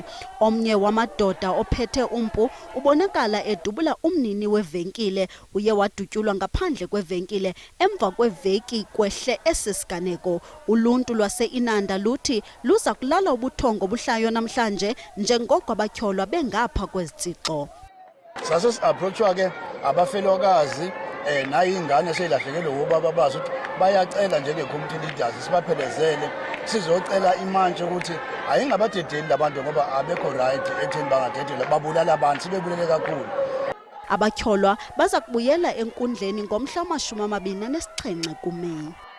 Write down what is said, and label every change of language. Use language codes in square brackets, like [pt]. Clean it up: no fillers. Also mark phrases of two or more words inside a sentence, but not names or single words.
[xh] Omnye wamadoda ophethe umpu ubonakala edubula umnini wevenkile uye wadutyulwa ngaphandle kwevenkile emva kweveki kwehle esisiganeko. Uluntu lwase-Inanda luthi luza kulala ubuthongo obuhlayo namhlanje njengoko abatyholwa bengapha kwezitsixo. [zu] Sase si-approachwa ke abafelokazi nayingane seyilahlekelwe ubaba bazo ukuthi bayacela njenge- [en] community leaders [zu] sibaphelezele sizocela imanje ukuthi ayingabadedeli labantu ngoba abekho right ekutheni bangadedela babulala abantu sibebulele kakhulu. [xh] Abatyholwa baza kubuyela enkundleni ngomhla wama-27 kuMeyi.